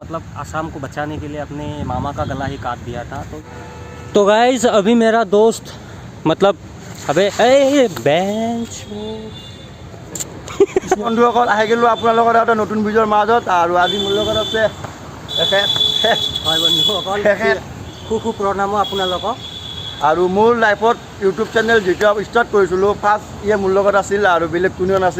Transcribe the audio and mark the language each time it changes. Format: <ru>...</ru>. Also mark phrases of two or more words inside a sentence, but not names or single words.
<hi>मतलब आसाम को बचाने के लिए अपने मामा का गला ही काट दिया था। तो गाइस अभी मेरा दोस्त मतलब अबे ए बेंच</hi> <as>বন্ধুসকল আহি গ'লোঁ আপোনালোকৰ এটা নতুন ভিডিঅ'ৰ মাজত আৰু আজি মোৰ লগত আছে হয় বন্ধুসকল খুব প্ৰণামো আপোনালোকক। আৰু মোৰ লাইফত ইউটিউব চেনেল যেতিয়া ষ্টাৰ্ট কৰিছিলোঁ ফাৰ্ষ্ট ইয়ে মোৰ লগত আছিল আৰু বেলেগ কোনেও নাছিল।</as>